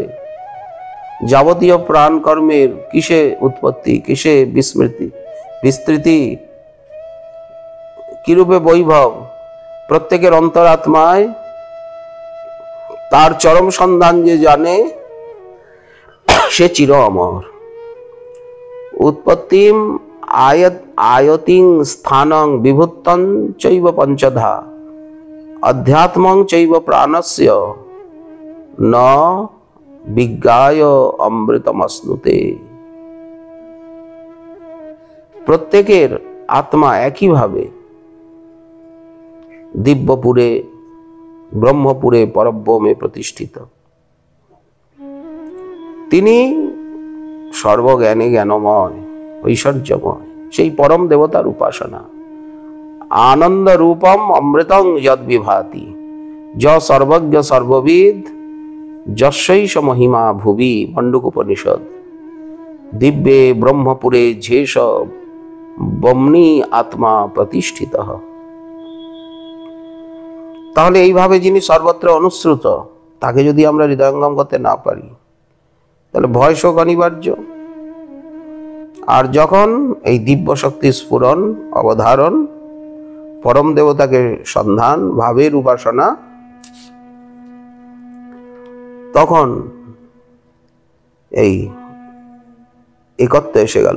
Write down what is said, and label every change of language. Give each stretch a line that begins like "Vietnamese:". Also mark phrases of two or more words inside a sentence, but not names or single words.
Bangla: যাবতীয় প্রাণ কর্মের কিসে উৎপত্তি, কিসে বিস্তৃতি, কিরূপে বৈভব, প্রত্যেকের অন্তরাত্মায় তার চরম সন্ধান যে জানে সে চির অমর।
Sanskrit: উৎপত্তিম আয়তিং স্থানং বিভূতং চৈব পঞ্চধা অধ্যাত্মং চৈব প্রাণস্য ন বিজ্ঞায় অমৃতমশ্নুতে।
Bangla: প্রত্যেকের আত্মা একইভাবে দিব্যপুরে ব্রহ্মপুরে পরব্রহ্মে প্রতিষ্ঠিত। তিনি সর্বজ্ঞানে জ্ঞানময়, ঐশ্বর্যময়, সেই পরম দেবতার উপাসনা।
Sanskrit: আনন্দ রূপম অমৃতং যদ বিভাতি য সর্বজ্ঞ সর্ববিদ যস্যৈষ মহিমা ভুবি, মণ্ডুক উপনিষদ। দিব্যে ব্রহ্মপুরে ঝেষ বম্নি আত্মা প্রতিষ্ঠিত।
Bangla: তাহলে এইভাবে যিনি সর্বত্র অনুশ্রুত, তাকে যদি আমরা হৃদয়ঙ্গম করতে না পারি তাহলে ভয় শোক অনিবার্য। আর যখন এই দিব্য শক্তি স্ফুরণ, অবধারণ, পরম দেবতাকে সন্ধান, ভাবের উপাসনা, তখন এই একত্ব এসে গেল।